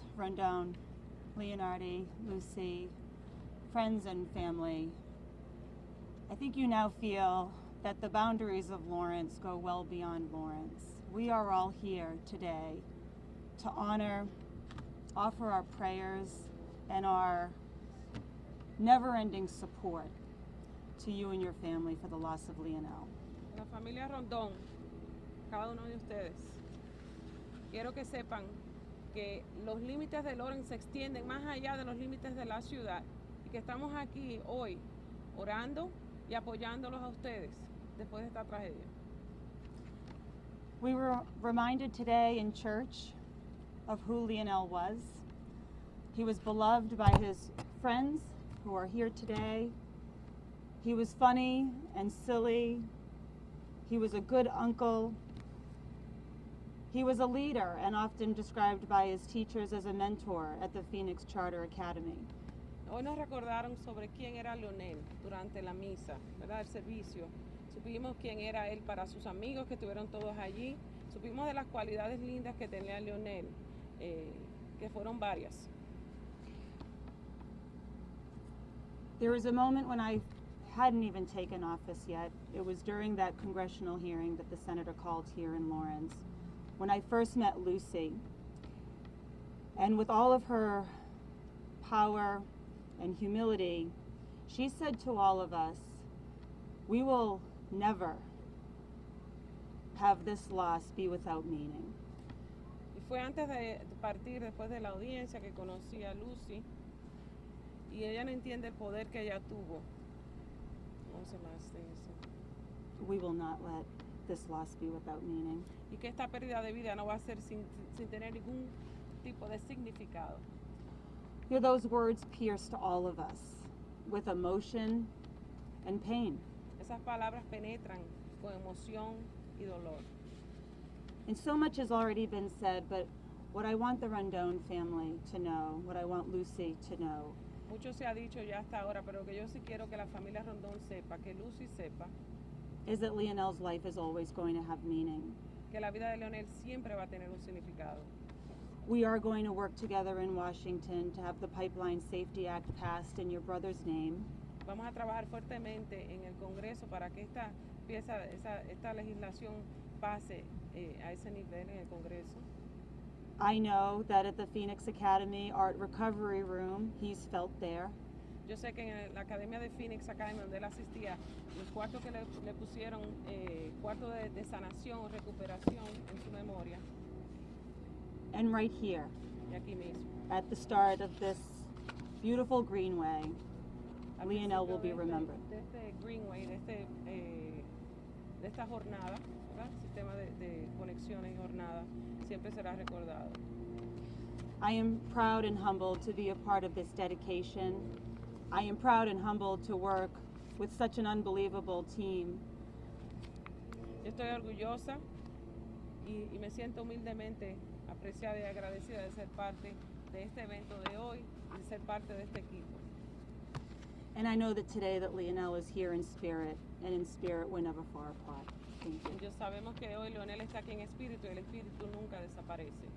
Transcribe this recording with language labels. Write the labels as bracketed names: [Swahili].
[English] Rondon, Leonardi, Lucy, friends and family, I think you now feel that the boundaries of Lawrence go well beyond Lawrence. We are all here today to honor, offer our prayers, and our never-ending support to you and your family for the loss of Leonel. [Spanish] La familia Rondón, cada uno de ustedes, quiero que sepan que los límites de Lawrence se extienden más allá de los límites de la ciudad y que estamos aquí hoy orando y apoyándolos a ustedes después de esta tragedia. [English] We were reminded today in church of who Leonel was. He was beloved by his friends who are here today. He was funny and silly. He was a good uncle. He was a leader and often described by his teachers as a mentor at the Phoenix Charter Academy. [Spanish] Hoy nos recordaron sobre quién era Leonel durante la misa, ¿verdad? El servicio. Supimos quién era él para sus amigos que estuvieron todos allí. Supimos de las cualidades lindas que tenía Leonel, que fueron varias. [English] There was a moment when I hadn't even taken office yet. It was during that congressional hearing that the senator called here in Lawrence, when I first met Lucy. And with all of her power and humility, she said to all of us, we will never have this loss be without meaning. [Spanish] Y fue antes de partir, después de la audiencia, que conocí a Lucy, y ella no entiende el poder que ella tuvo. ¿Cómo se más de eso? [English] We will not let this loss be without meaning. [Spanish] Y que esta pérdida de vida no va a ser sin tener ningún tipo de significado. [English] Hear those words pierced all of us with emotion and pain. [Spanish] Esas palabras penetran con emoción y dolor. [English] And so much has already been said, but what I want the Rondon family to know, what I want Lucy to know, [Spanish] Mucho se ha dicho ya hasta ahora, pero que yo sí quiero que la familia Rondón sepa, que Lucy sepa, [English] is that Leonel's life is always going to have meaning. [Spanish] que la vida de Leonel siempre va a tener un significado. [English] We are going to work together in Washington to have the Pipeline Safety Act passed in your brother's name. [Spanish] Vamos a trabajar fuertemente en el Congreso para que esta legislación pase a ese nivel en el Congreso. [English] I know that at the Phoenix Academy Art Recovery Room, he's felt there. [Spanish] Yo sé que en la Academia de Phoenix Academy, donde él asistía, los cuartos que le pusieron, cuartos de sanación o recuperación en su memoria, [English] And right here, [Spanish] y aquí mismo. [English] at the start of this beautiful greenway, [Spanish] Al [English] Leonel will be [Spanish] principio [English] remembered. [Spanish] de este Greenway, de esta jornada, ¿verdad? Sistema de conexiones y jornada, siempre será recordado. [English] I am proud and humbled to be a part of this dedication. I am proud and humbled to work with such an unbelievable team. [Spanish] Yo estoy orgullosa y me siento humildemente apreciada y agradecida de ser parte de este evento de hoy y de ser parte de este equipo. [English] And I know that today that Leonel is here in spirit, and in spirit we're never far apart. Thank you. [Spanish] Y sabemos que hoy Leonel está aquí en espíritu y el espíritu nunca desaparece.